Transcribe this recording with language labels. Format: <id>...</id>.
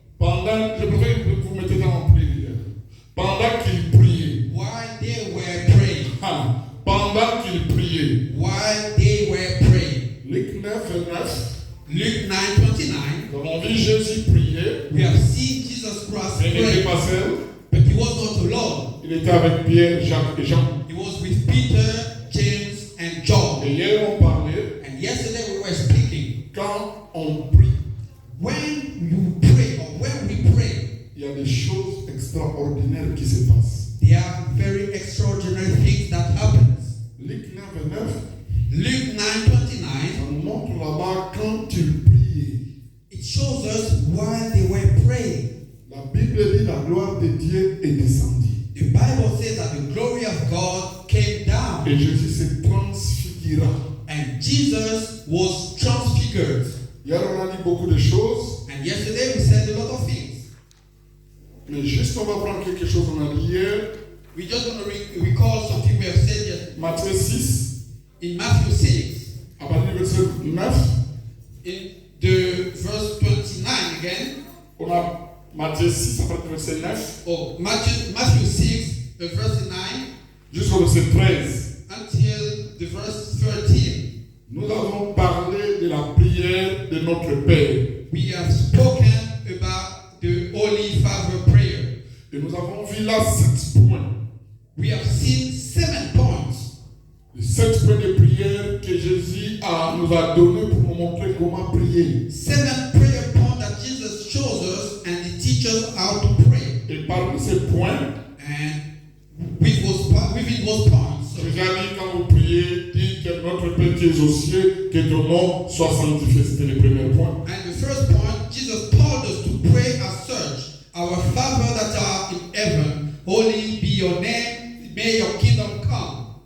<fr>Pendant, je préfère que vous mettez dans en prière. Pendant qu'il priait.</fr> <en>While they were praying.</en> <fr>Ah, pendant qu'il priait.</fr> <en>While they were praying.</en> <fr>Luc 9, 29.</fr> <en>Luke 9:29.</en> <fr>Nous avons vu Jésus prier.</fr> <en>We have seen Jesus Christ</en> <fr>Mais il n'était</fr> <en>pray,</en> <fr>pas seul.</fr> <en>but he was not alone.</en> <fr>Il était avec Pierre, Jacques et Jean.</fr> <en>He was with Peter, James, and John.</en> <fr>Et hier, on parlait,</fr> <en>And yesterday we were speaking.</en> <fr>quand on prie,</fr> <en>When you pray or when we pray,</en> <fr>Il y a des choses extraordinaires qui se passent.</fr> <en>there are very extraordinary things that happen.</en> <fr>Luc 9, 29.</fr> <en>Luke 9:29.</en> <fr>Ça nous montre là-bas quand il priait.</fr> <en>It shows us while they were praying.</en> <fr>La Bible dit la gloire de Dieu est descendue.</fr> <en>The Bible says that the glory of God came down,</en> <fr>Et Jésus se transfigura.</fr> <en>and Jesus was transfigured.</en> <fr>Hier, on a dit beaucoup de choses,</fr> <en>And yesterday we said a lot of things.</en> <fr>mais juste on va prendre quelque chose qu'on a dit hier.</fr> <en>We're just going to recall something we have said yesterday.</en> <fr>Matthieu 6,</fr> <en>In Matthew 6,</en> <fr>à partir du verset 9,</fr> <en>in the verse 29 again.</en> <fr>on a Matthieu 6, à partir du verset 9,</fr> <en>Oh, Matthew 6, verse 9,</en> <fr>jusqu'au verset 13.</fr> <en>until the verse 13.</en> <fr>Nous avons parlé de la prière de notre Père.</fr> <en>We have spoken about the Holy Father prayer.</en> <fr>Et nous avons vu là 7 points.</fr> <en>We have seen 7 points.</en> <fr>Les 7 points de prière que Jésus nous a donnés pour nous montrer comment prier.</fr> <en>7 prayer points that Jesus shows us and he teaches us how to pray.</en> <fr>Et parmi ces points,</fr> <en>And within those points,</en> <fr>Jésus a dit quand vous priez, dites que notre Père qui est aux cieux, que ton nom soit sanctifié. C'était le premier point.</fr> <en>and the first point, Jesus told us to pray as such. Our Father that art in heaven, holy be your name, may your kingdom come.</en>